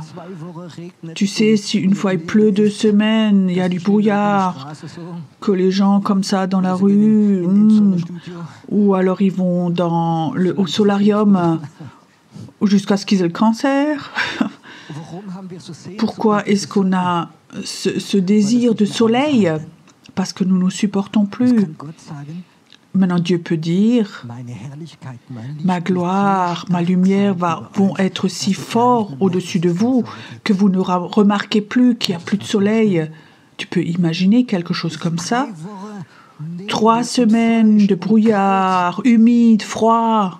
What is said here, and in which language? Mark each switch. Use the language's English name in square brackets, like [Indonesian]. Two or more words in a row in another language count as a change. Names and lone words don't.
[French] Tu sais, si une fois il pleut 2 semaines, il y a du brouillard, que les gens comme ça dans la rue, ou alors ils vont au solarium jusqu'à ce qu'ils aient le cancer. Pourquoi est-ce qu'on a ce désir de soleil? parce que nous ne nous supportons [German] Was [French] plus. [German] kann Gott sagen? [French] Maintenant, Dieu peut dire, [German] Meine Herrlichkeit, mein Licht [French] ma gloire, ma lumière vont être si forts au-dessus de vous que vous ne remarquez plus qu'il n'y a plus de soleil. Tu peux imaginer quelque chose comme ça? 3 semaines de brouillard, humide, froid.